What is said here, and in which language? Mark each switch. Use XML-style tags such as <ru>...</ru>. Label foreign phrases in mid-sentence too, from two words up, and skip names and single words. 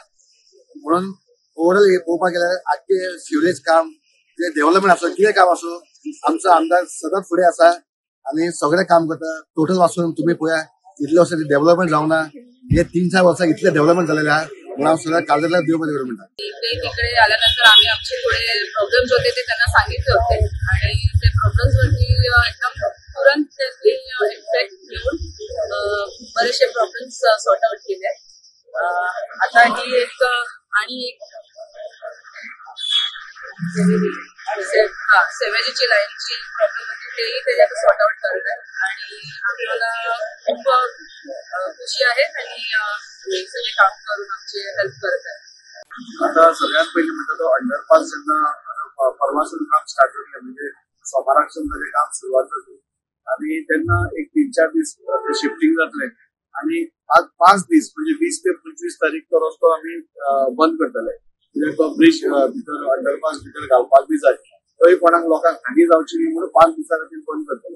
<kok>म्हणून ओवरऑल हे पळोवपाक गेल्यार आख्खे सिवरेज काम जे डेव्हलपमेंट आसो कितें काम असो आमचो आमदार सतत फुडें आसा आणि सगळे काम करता. टोटल वाचून तुम्ही पळया इतले वर्ष डेव्हलपमेंट जावना हे 3-4 वर्सां इतले डेव्हलपमेंट झालेले आहे म्हणून हांव सगळ्या काळजातल्या देव बरें करूं म्हणटा.</kok> <mr>तिकडे आल्यानंतर आम्ही आमचे थोडे प्रॉब्लेम्स होते ते त्यांना सांगितले होते आणि ते प्रॉब्लेम्स वरती एकदम तुरंत त्यांनी इफेक्ट घेऊन बरेचसे प्रॉब्लेम्स</mr> <en>sort out</en> <mr>केले. आता ही एक आणि एक सेवेजीची लाईनची प्रॉब्लेम होती तेही त्याच्यात</mr> <en>sort out</en> <mr>करत आहे आणि आपल्याला खूप खुशी आहे आणि सगळे काम करून आमचे हेल्प करत आहे.</mr> <kok>आता सगळ्यात पहिले म्हणतात तो अंडरपास जेन्ना परवासून काम स्टार्ट केले म्हणजे सोमाराकसून ताजें काम सुरवात जाली आणि त्यांना एक 3-4 दीस शिफ्टिंग जातले आणि आज 5 दीस म्हणजे 20 ते 25 तारीख तो रस्तो आम्ही बंद करतले कित्याक तो ब्रिज भितर अंडरपास भितर घालपाक बी जाय तोय कोणाक लोकांक हानी जावची न्ही म्हणून 5 दिसां खातीर बंद करतले.</kok>